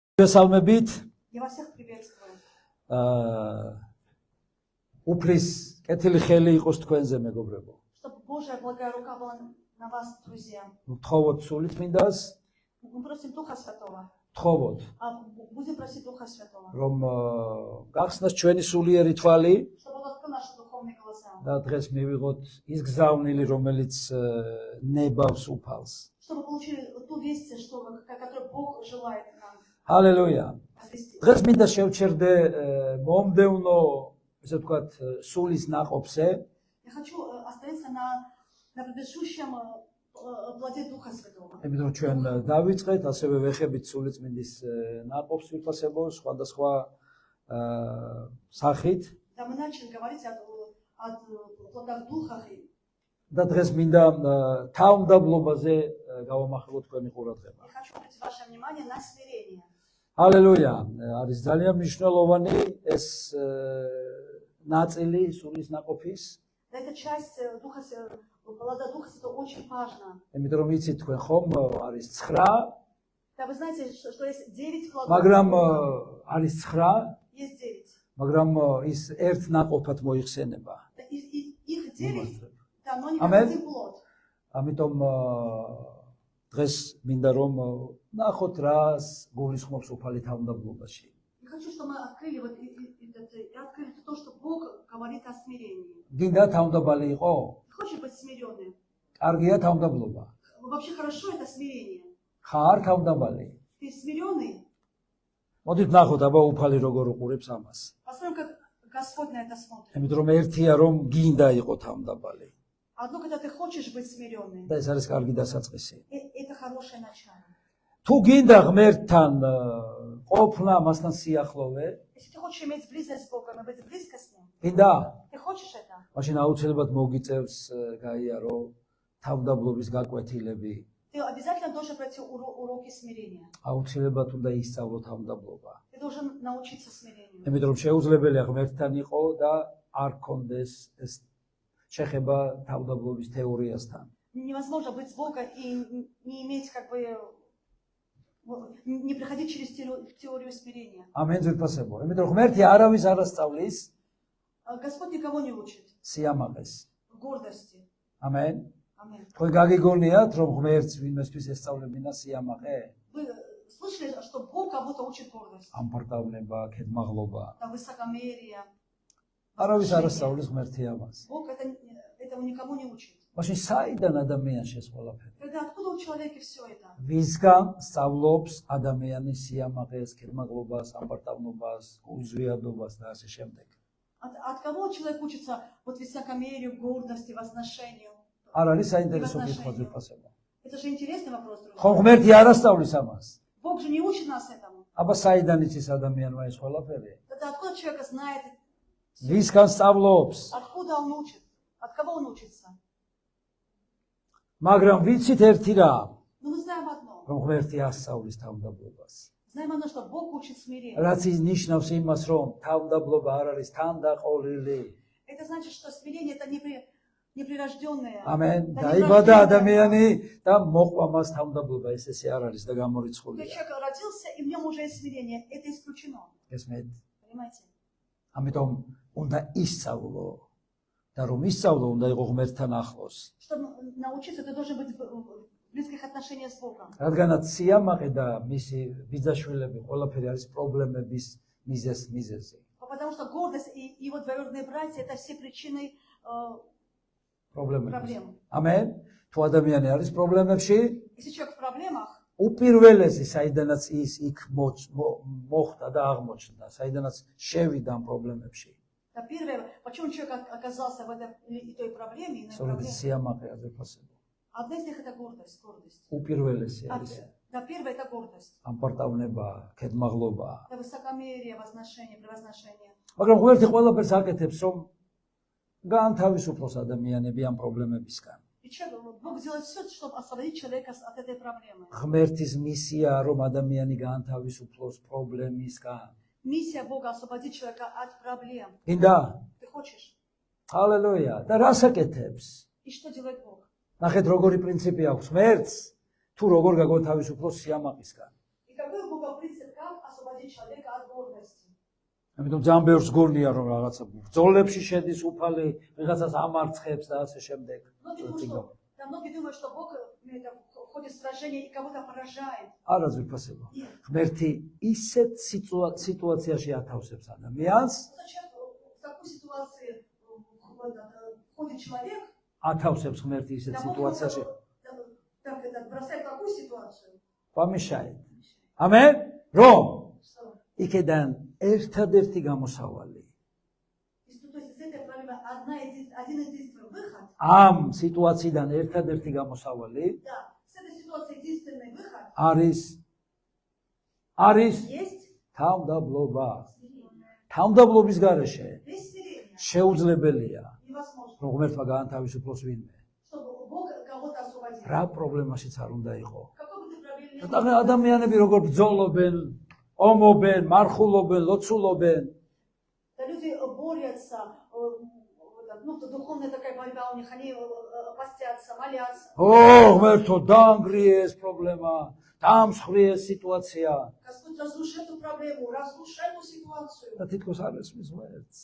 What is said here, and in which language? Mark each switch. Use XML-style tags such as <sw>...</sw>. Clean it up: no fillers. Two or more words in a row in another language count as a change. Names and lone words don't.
<ru>Salmebit. Я вас всех приветствую.</ru> <ka>Уприс კეთილი ხელი იყოს თქვენზე მეგობრებო.</ka> <ru>Чтобы Божья благая рука была на вас, друзья.</ru> <ka>Вთხოვოთ სულიწმინდას,</ka> <ru>Мы просим Духа Святого.</ru> <ka>ვთხოვოთ,</ka> <ru>Будем просить Духа Святого.</ru> <ka>რომ გახსნას ჩვენი სულიერი თვალი</ka> <ru>Чтобы Он открыл наши духовные глаза.</ru> <ka>და დღეს მივიღოთ ის გზავნილი, რომელიც ნებავს უფალს.</ka> <ru>Чтобы получили ту весть, которую Бог желает нам.</ru> <ka>Hallelujah. დღეს მინდა შევჩერდე მომდევნო, ესე ვთქვათ, სულის ნაყოფზე.</ka> <ru>Я хочу остановиться на предыдущем плоде Духа Святого.</ru> <ka>იმიტომ ჩვენ დავიწყეთ, ასევე ვეხებით სულიწმინდის ნაყოფს ვიფასებო სხვადასხვა სახით.</ka> <ru>Да, мы начали говорить о плодах Духа.</ru> <ka>და დღეს მინდა თავმდაბლობაზე გავამახვილოთ თქვენი ყურადღება.</ka> <ru>Я хочу обратить ваше внимание на смирение.</ru> <ka>ჰალელუია, არის ძალიან მნიშვნელოვანი ეს ნაწილი სულის ნაყოფის.</ka> <ru>Эта часть плода Духа Святого очень важна.</ru> <ka>იმიტომ რომ იცით თქვენ ხომ არის 9,</ka> <ru>Да, вы знаете, что есть 9 плодов.</ru> <ka>მაგრამ არის 9,</ka> <ru>Есть 9.</ru> <ka>მაგრამ ის ერთ ნაყოფად მოიხსენება.</ka> <ru>Их 9, да, но не</ru> <ka>Amen.</ka> <ru>один плод.</ru> <ka>ამიტომ დღეს მინდა რომ ნახოთ რას გულისხმობს უფალი თავმდაბლობაში.</ka> <ru>Я хочу, чтобы мы открыли открыли то, что Бог говорит о смирении.</ru> <ka>გინდა თავმდაბალი იყო?</ka> <ru>Хочешь быть смиренным?</ru> <ka>კარგია თავმდაბლობა.</ka> <ru>Вообще хорошо это смирение.</ru> <ka>ხარ თავმდაბალი?</ka> <ru>Ты смиренный?</ru> <ka>მოდით ნახოთ აბა უფალი როგორ უყურებს ამას.</ka> <ru>Посмотрим, как Господь на это смотрит.</ru> <ka>იმიტომ რომ ერთია რომ გინდა იყო თავმდაბალი.</ka> <ru>Одно, когда ты хочешь быть смиренным,</ru> <ka>და ეს არის კარგი დასაწყისი.</ka> <ru>это хорошее начало.</ru> <ka>თუ გინდა ღმერთთან ყოფნა, მასთან სიახლოვე,</ka> <ru>Если ты хочешь иметь близость с Богом и быть близко с Ним,</ru> <ka>გინდა?</ka> <ru>ты хочешь это?</ru> <ka>მაშინ აუცილებლად მოგიწევს გაიარო თავმდაბლობის გაკვეთილები.</ka> <ru>Ты обязательно должен пройти уроки смирения.</ru> <ka>აუცილებლად უნდა ისწავლო თავმდაბლობა.</ka> <ru>Ты должен научиться смирению.</ru> <ka>იმიტომ რომ შეუძლებელია ღმერთთან იყო და არ ქონდეს ეს შეხება თავმდაბლობის თეორიასთან.</ka> <ru>Невозможно быть с Богом и не иметь не проходить через теорию смирения.</ru> <ka>ამენ ძვირფასებო. იმიტომ რომ ღმერთი არავის არ ასწავლის</ka> <ru>Господь никого не учит</ru> <ka>სიამაყეს.</ka> <ru>гордости.</ru> <ka>ამენ.</ka> <ru>Аминь.</ru> <ka>თქვენ გაგიგონიათ რომ ღმერთს ვინმესთვის ესწავლებინა სიამაყე?</ka> <ru>Вы слышали, что Бог кого-то учит гордости?</ru> <ka>ამპარტავნება, ქედმაღლობა.</ka> <ru>Да, высокомерие.</ru> <ka>არავის არ ასწავლის ღმერთი ამას.</ka> <ru>Бог этого никому не учит.</ru> <ka>მაშინ საიდან ადამიანში ეს ყველაფერი?</ka> <ru>Тогда откуда у человека все это?</ru> <ka>ვისგან სწავლობს ადამიანის სიამაყეს, ქედმაღლობას, ამპარტავნობას, უზრიადობას და ასე შემდეგ.</ka> <ru>От кого человек учится вот высокомерию, гордости, возношению?</ru> <ka>არ არის საინტერესო კითხვა ძვირფასებო.</ka> <ru>Это же интересный вопрос, друзья.</ru> <ka>ხომ ღმერთი არ ასწავლის ამას?</ka> <ru>Бог же не учит нас этому.</ru> <ka>აბა საიდან იცის ადამიანმა ეს ყველაფერი?</ka> <ru>Тогда откуда человек знает?</ru> <ka>ვისგან სწავლობს?</ka> <ru>Откуда он учит? От кого он учится?</ru> <ka>მაგრამ ვიცით ერთი რამ,</ka> <ru>Но мы знаем одно.</ru> <ka>რომ ღმერთი ასწავლის თავმდაბლობას.</ka> <ru>Знаем одно, что Бог учит смирению.</ru> <ka>რაც ნიშნავს იმას, რომ თავმდაბლობა არ არის თანდაყოლილი.</ka> <ru>Это значит, что смирение это неприрожденное.</ru> <ka>ამენ. დაიბადა ადამიანი და მოყვა მას თავმდაბლობა, ესე არ არის და</ka> <ru>Когда</ru> <ka>გამორიცხულია.</ka> <ru>человек родился, и в нем уже есть смирение. Это исключено.</ru> <ka>ესმეთ.</ka> <ru>Понимаете?</ru> <ka>ამიტომ უნდა ისწავლო და რომ ისწავლო, უნდა იყო ღმერთთან ახლოს.</ka> <ru>Чтобы научиться, ты должен быть в близких отношениях с Богом.</ru> <ka>რადგანაც სიამაყე და მისი ბიძაშვილები ყველაფერი არის პრობლემების მიზეზი.</ka> <ru>Потому что гордость и его двоюродные братья это все причины</ru> <ka>პრობლემები.</ka> <ru>проблем.</ru> <ka>ამენ. თუ ადამიანი არის პრობლემებში,</ka> <ru>Если человек в проблемах,</ru> <ka>უპირველესი საიდანაც ის იქ მოხდა და აღმოჩნდა, საიდანაც შევიდა ამ პრობლემებში.</ka> <ru>то первое, почему человек оказался в этой той проблеме, иной</ru> <ka>სწორედ</ka> <ru>проблеме,</ru> <ka>სიამაყე აზრფასება.</ka> <ru>одна из них это гордость.</ru> <ka>უპირველესი არის.</ka> <ru>Да, первое это гордость.</ru> <ka>ამპარტავნება, ქედმაღლობა.</ka> <ru>Это высокомерие, возношение, превозношение.</ru> <ka>მაგრამ ღმერთი ყველაფერს აკეთებს, რომ გაანთავისუფლოს ადამიანები ამ პრობლემებისგან.</ka> <ru>И Бог делает все, чтобы освободить человека от этой проблемы.</ru> <ka>ღმერთის მისია რომ ადამიანი გაანთავისუფლოს პრობლემისგან.</ka> <ru>Миссия Бога освободить человека от проблем.</ru> <ka>გინდა?</ka> <ru>Ты хочешь?</ru> <ka>ჰალელუია. და რას აკეთებს?</ka> <ru>И что делает Бог?</ru> <ka>ნახეთ როგორი პრინციპი აქვს ღმერთს, თუ როგორ გაგოთავისუფლოს სიამაყისგან.</ka> <ru>И какой Бог принцип как освободить человека от гордости.</ru> <ka>ამიტომ ძალიან ბევრს გონია რომ რაღაცა ბრძოლებში შედის უფალი, ვიღაცას ამარცხებს და ასე შემდეგ.</ka> <ru>Многие думают, что Бог в ходе сражения и кого-то поражает.</ru> <ka>არა ძვირფასება. ღმერთი ისეთ სიტუაციაში ათავსებს ადამიანს,</ka> <ru>В такой ситуации входит человек,</ru> <ka>ათავსებს ღმერთი ისეთ სიტუაციაში.</ka> <ru>бросает такую ситуацию. Помешает.</ru> <ka>ამენ? რომ იქედან ერთადერთი გამოსავალი.</ka> <ru>То есть из этой проблемы один единственный выход.</ru> <ka>ამ სიტუაციიდან ერთადერთი გამოსავალი</ka> <ru>Да, с этой ситуации единственный выход.</ru> <ka>არის</ka> <ru>Есть</ru> <ka>თავდაბლობა. თავდაბლობის გარეშე</ka> <ru>без смирения.</ru> <ka>შეუძლებელია</ka> <ru>Невозможно.</ru> <ka>რომ ღმერთმა გაანთავისუფლოს ვინმე.</ka> <ru>Чтобы Бог кого-то освободил.</ru> <ka>რა პრობლემაშიც არ უნდა იყო.</ka> <ru>Какой бы ты проблеме ни</ru> <ka>და ადამიანები როგორ ბრძოლობენ, ომობენ, მარხულობენ, ლოცულობენ.</ka> <ru>Да, люди борются, духовная такая борьба у них, они постятся, молятся.</ru> <ka>ო, ღმერთო, დაანგრიე ეს პრობლემა, დაამსხვრიე ეს სიტუაცია.</ka> <ru>Господь, разруши эту проблему, разруши эту ситуацию.</ru> <ka>და თითქოს არ ესმის ღმერთს.</ka>